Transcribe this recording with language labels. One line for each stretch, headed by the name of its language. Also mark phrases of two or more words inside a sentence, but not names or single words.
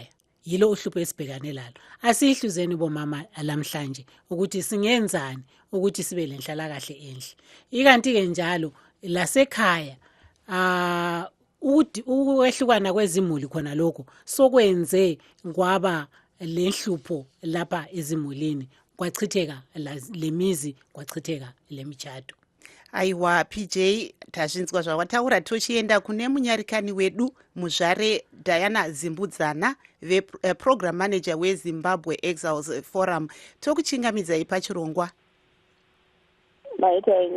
North Ndebele: Yilo uhlupho esibhekane lalo. Asihluzeni bomama lamhlanje ukuthi singenzani ukuthi sibe lenhlala kahle enhle. Ikanti ke njalo lasekhaya ukwehlukana kwezimuli khona lokho sokwenze kwaba lenhlupho lapha ezimulini, kwachitheka lemizi, kwachitheka lemijado.
Shona: Aiwa PJ, tazvinzwa zvawataura tochienda kune munyarikani wedu muzvare Diana Zimbudzana
English: program manager
Shona: weZimbabwe Exiles Forum. Tokuchingamidzai pachirongwa. Maitaini.